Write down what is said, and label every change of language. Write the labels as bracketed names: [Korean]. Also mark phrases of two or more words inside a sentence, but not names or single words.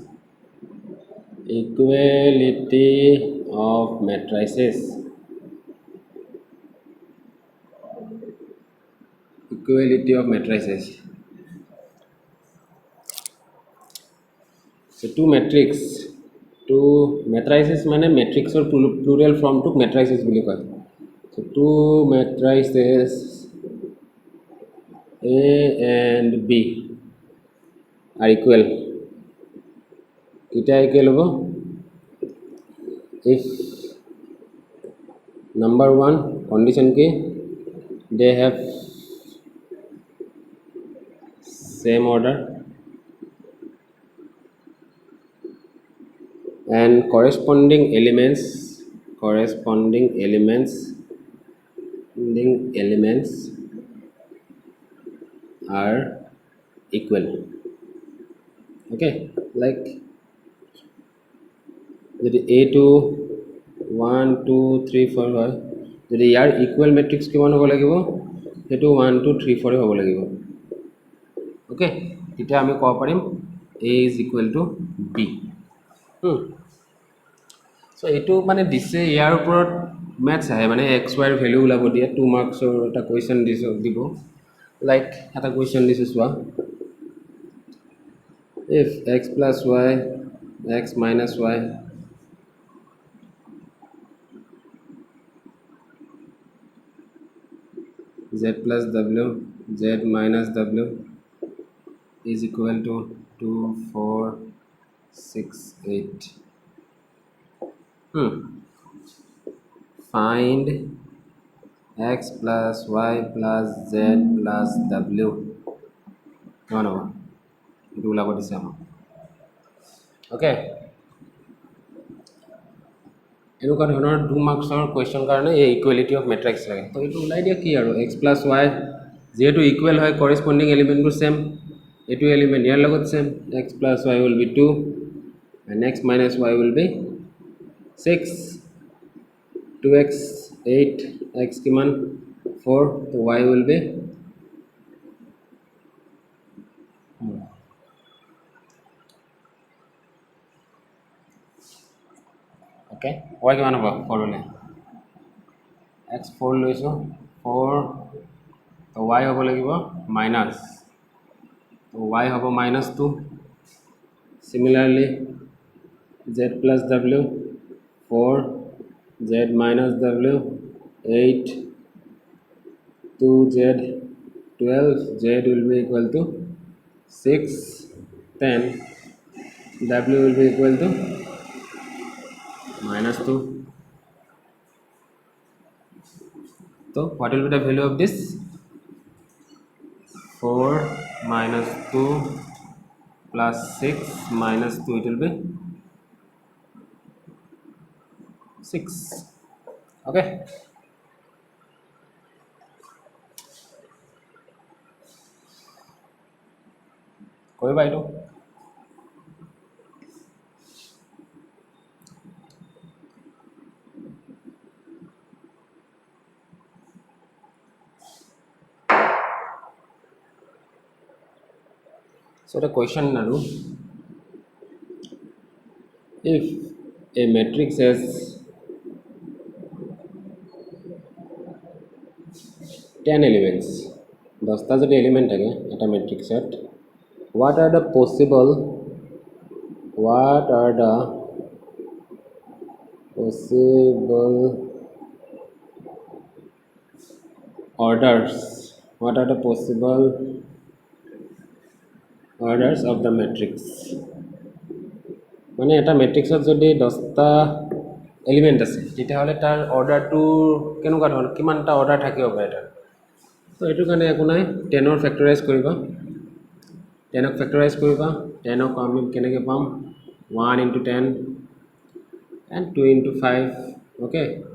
[English] equality of matrices so two matrices মানে matrixৰ plural form to matrices [Assamese] বুলি কয় [English] so two matrices A and B are equal এটা equal হ'ব if number 1 condition के they have same order and corresponding elements are equal okay like যদি [Assamese] A2 1 2 3 4 হয় যদি ইয়াৰ [English] equal matrix [Assamese] কিমান হ'ব লাগিব সেইটো 1 2 3 4 হ'ব লাগিব ওকে তেতিয়া আমি ক'ব পাৰিম [English] A is equal to B [Assamese] so এইটো মানে দিছে ইয়াৰ ওপৰত ম্যাথছ আহে মানে [English] x y value [Assamese] ওলাব দিয়ে 2 মাৰ্কছৰ এটা কোৱেশ্চন দিব লাইক এটা কোৱেশ্চন দিছে চোৱা [English] if x plus y x minus y z plus w z minus w is equal to 2 4 6 8 find x plus y plus z plus w [Assamese] কিমান হ'ব এইটো ওলাব দিছে আমাক ওকে এনেকুৱা ধৰণৰ 2 মাৰ্কছৰ কুৱেশ্যন কাৰণে এই [English] equality of matrix [Assamese] লাগে তো এইটো ওলাই দিয়া কি আৰু [English] x plus y [Assamese] যেহেতু ইকুৱেল হয় [English] corresponding elements [Assamese] সেম এইটো এলিমেণ্ট ইয়াৰ লগত সেম [English] x plus y will be 2 and x minus y will be 6 2x 8 x [Assamese] কিমান 4 তো [English] y will be [Assamese] ওকে y কিমান হ'ব 4 হ'লে x 4 লৈছোঁ 4 তো y হ'ব লাগিব মাইনাছ তো y হ'ব -2 [English] similarly z plus w 4 z minus w 8 2z 12, z will be equal to 6 10, w will be equal to minus 2. So what will be the value of this? 4 minus 2 plus 6 minus 2, it will be 6. Okay, [Assamese] কৰিবা এইটো [English] so the question naru, if a matrix has 10 elements, [Assamese] 10টা যদি এলিমেন্ট থাকে এটা ম্যাট্রিক্সত, [English] what are the possible orders, what are the possible orders of the matrix? [Assamese] মানে এটা ম্যাট্রিক্সত যদি 10টা এলিমেন্ট আছে তেতিয়াহ'লে তাৰ অৰ্ডাৰটো কেনেকুৱা ধৰণৰ কিমানটা অৰ্ডাৰ থাকিব পাৰে তাৰ তো এইটো কাৰণে একো নাই 10ৰ ফেক্টৰাইজ কৰিবা 10ক ফেক্টৰাইজ কৰিবা 10ক আমি কেনেকৈ পাম [English] 1 into 10 and 2 into 5 okay